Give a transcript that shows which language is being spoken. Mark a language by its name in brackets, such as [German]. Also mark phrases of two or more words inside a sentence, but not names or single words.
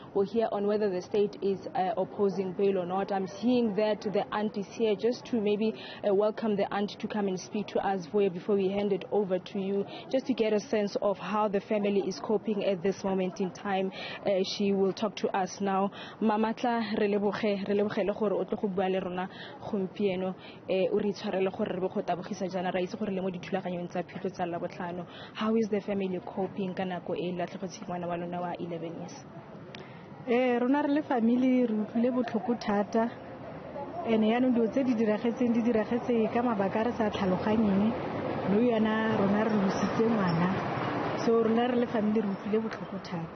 [English] We'll hear on whether the state is opposing bail or not. I'm seeing that the aunt is here just to maybe welcome the aunt to come and speak to us before we hand it over to you, just to get a sense of how the family is coping at this moment in time. She will talk to us now. [Tswana] Mamatla re leboge le gore o tlo go bua le rona gompieno o re tshwarele gore re be go tabogisa jana ra itse gore le mo dithulaganyong tsa phitlho tsa la botlhano. [English] How is the family coping [Tswana] ka nako e latlhegetse ngwana wa lona wa 11 years? Rona re le family re utlwile botlhoko thata, ene yaanong dilo tse di diragetse ka mabaka re sa tlhaloganyeng no yana rona re lositse ngwana, so rona re le family re utlwile botlhoko thata.